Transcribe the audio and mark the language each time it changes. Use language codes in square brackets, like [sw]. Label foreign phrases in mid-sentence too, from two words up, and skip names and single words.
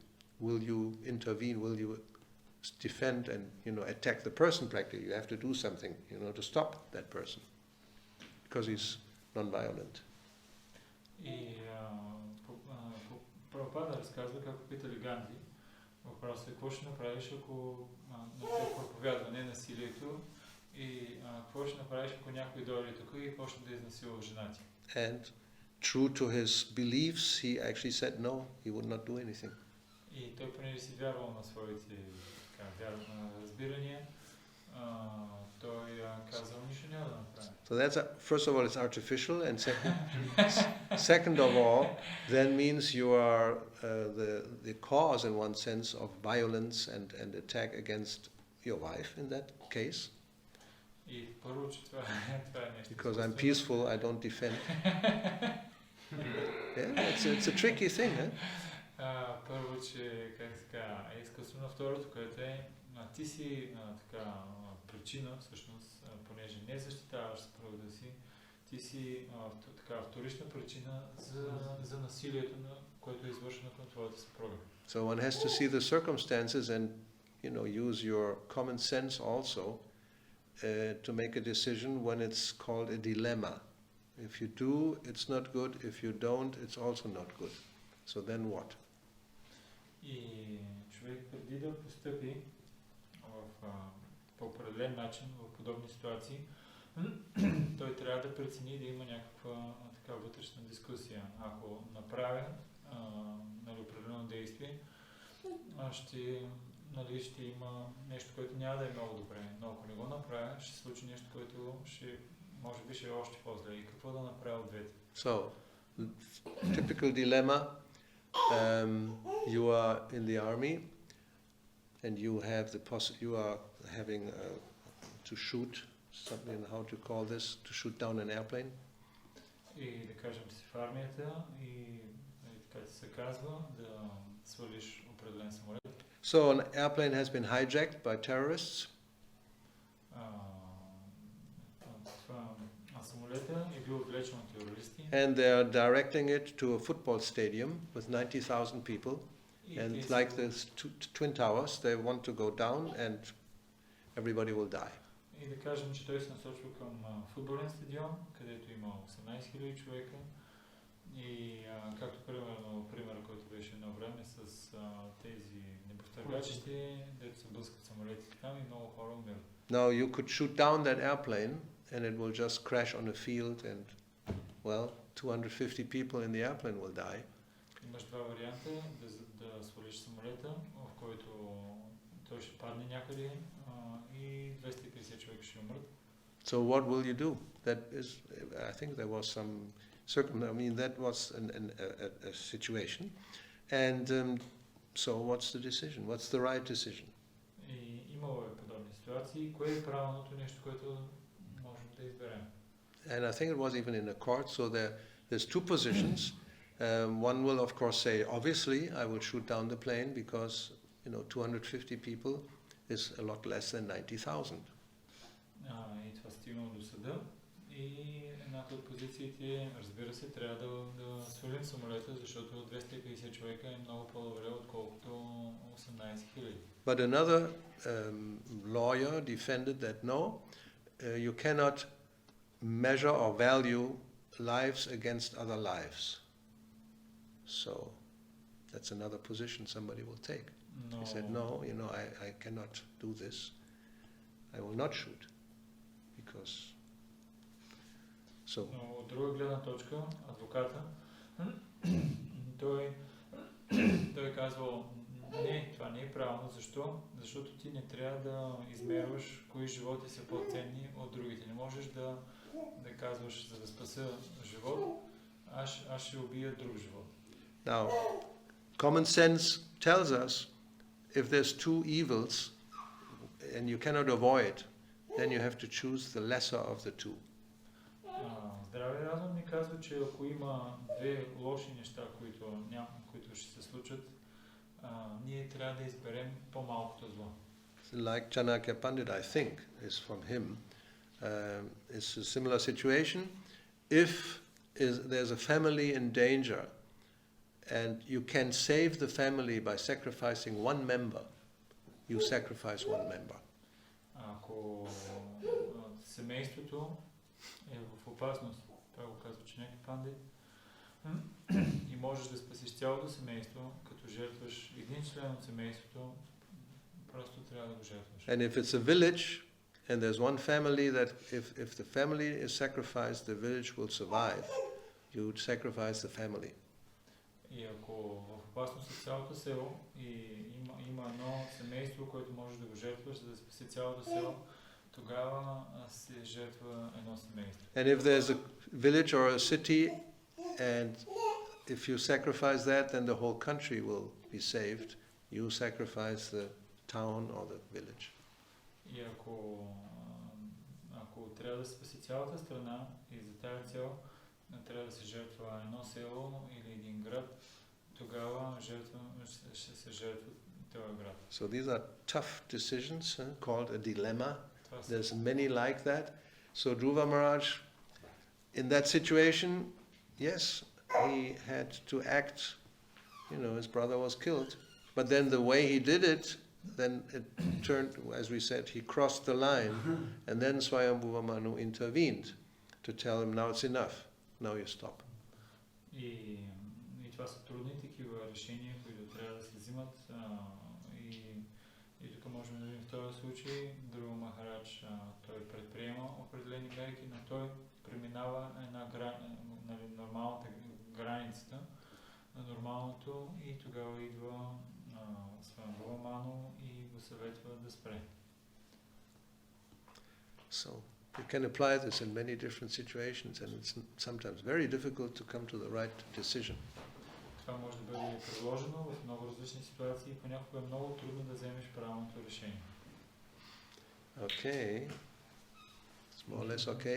[en] Will you intervene? Will you defend and attack the person practically? You have to do something, to stop that person because he's non-violent. [bg] И Прабхупада разказва как питали Ганди. Въпросът е какво ще направиш, ако той проповядва ненасилието и какво ще направиш, ако някой дойде тук и почне да изнасилва жена ти. [en] And true to his beliefs, he actually said no, he would not do anything. [bg] И той понеже си вярвал на своите разбирания, той казал нищо няма да направи. [en] So that's first of all, it's artificial, and second of all, then means you are the cause in one sense of violence and attack against your wife in that case. [bg] И първо, че това е нещо. [en] Because I'm peaceful, I don't defend. Yeah, it's a tricky thing, eh? [bg] Първо, че е изкуствено. Второто, което е, ти си причина, всъщност, понеже не защитаваш съпругата си, ти си вторична причина за насилието, което е извършено към твоята съпруга. [en] So one has to see the circumstances and, use your common sense also to make a decision when it's called a dilemma. If you do, it's not good. If you don't, it's also not good. So then what? [bg] И човек преди да постъпи по определен начин в подобни ситуации, той трябва да прецени да има някаква вътрешна дискусия. Ако направя определено действие, ще има нещо, което няма да е много добре. Но ако не го направя, ще се случи нещо, което може би ще е още по-зле. И какво да направя от двете? [en] So, typical dilemma, you are in the army and you have you are having to shoot something, how to call this, to shoot down an airplane. [bg] И да кажем, че си в армията и така ти се казва да свалиш определен самолет. [en] So an airplane has been hijacked by terrorists. [bg] Самолета е бил отвлечен от терористи. [en] And they are directing it to a football stadium with 90,000 people. And like the Twin Towers, they want to go down and everybody will die. [bg] И да кажем, че той се насочва към футболен стадион, където има 18 000 човека. И както пример, който беше едно време с тези небостъргачите, дето се блъскат самолетите там и много хора умират. [en] Now you could shoot down that airplane and it will just crash on a field and, 250 people in the airplane will die. [bg] Имаш два варианта, да свалиш самолета, в който той ще падне някъде и 250 човека ще умрат. [en] So what will you do? That is, I think there was some that was a situation. And so what's the decision? What's the right decision? [bg] И имало е подобни ситуации. Кое е правилното нещо, което можем да изберем? [en] And I think it was even in a court, so there's two positions. One will of course say, obviously, I will shoot down the plane because, 250 people is a lot less than 90,000. [bg] И това стигнало до съда. И едната от позициите, разбира се, трябва да свалим самолета, защото 250 човека е много по-добре, отколкото 18 000. [en] But another lawyer defended that no, you cannot measure or value lives against other lives. So that's another position somebody will take. He said, no, I cannot do this. I will not shoot. Because... So. [bg] Но от друга гледна точка, адвоката, той казвал, не, това не е правилно. Защо? Защото ти не трябва да измерваш кои животи са по-ценни от другите. Не можеш да казваш, за да спася живот, аз ще убия друг живот. [en] Now, common sense tells us if there's two evils and you cannot avoid, then you have to choose the lesser of the two. [bg] Здравия разум ни казва, че ако има две лоши неща, които ще се случат, ние трябва да изберем по-малкото зло. [en] Like Chanakya Pandit, I think, is from him. It's a similar situation. If there's a family in danger and you can save the family by sacrificing one member, you sacrifice one member. [bg] Ако семейството е в опасност, това го казва Chanakya Pandit, и можеш да спасиш цялото семейство, като жертваш един член от семейството, просто трябва да го жертваш. [en] And if it's a village and there's one family that if the family is sacrificed, the village will survive, you would sacrifice the family. [bg] И ако в опасност е цялото село и има има едно семейство, което може да го жертваш, за да спаси цялото село, тогава се жертва едно семейство. [en] And if there's a village or a city, and if you sacrifice that, then the whole country will be saved. You sacrifice the town or the village. [bg] И ако трябва да се спаси цялата страна и за тази цел трябва да се жертва едно село или един град, тогава ще се жертва този град. [en] So these are tough decisions, called a dilemma. There's many like that. So Dhruva Maharaj, in that situation, yes, he had to act, his brother was killed. But then the way he did it, then it turned, as we said, he crossed the line. And then Swayambhuva Manu intervened to tell him, now it's enough, now you stop. [bg] И това са трудни такива решения, които трябва да се взимат. И тук можем да видим в този случай, Dhruva Maharaj, той предприема определени мерки, но той преминава нормалната границата на нормалното и тогава идва Swayambhuva Manu и го съветва да спре. [en] So you can apply this in many different situations, and it's sometimes very difficult to come to the right decision. [bg] Това може да бъде приложено в много различни ситуации и понякога е много трудно да вземеш правилното решение. [en] Okay. It's more or less okay?